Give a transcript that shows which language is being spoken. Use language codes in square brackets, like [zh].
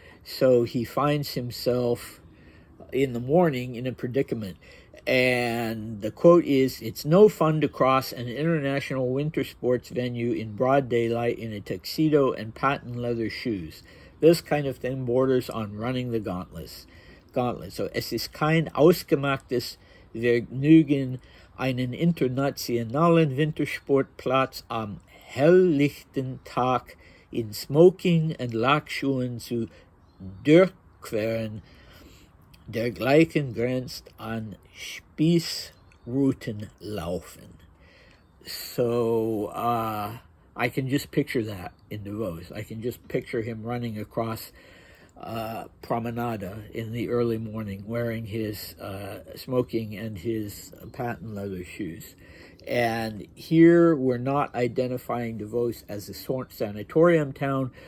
[en] So he finds himself in the morning in a predicament. And the quote is, "It's no fun to cross an international winter sports venue in broad daylight in a tuxedo and patent leather shoes. This kind of thing borders on running the gauntlet. [de] So es ist kein ausgemachtes Vergnügen, einen internationalen Wintersportplatz am helllichten Tag in Smoking und Lackschuhen zu durchqueren. dergleichen grenzt an Spießrutenlaufen. [en] So I can just picture that in Davos. I can just picture him running across Promenade in the early morning, wearing his smoking and his patent leather shoes. And here we're not identifying Davos as a sanatorium town.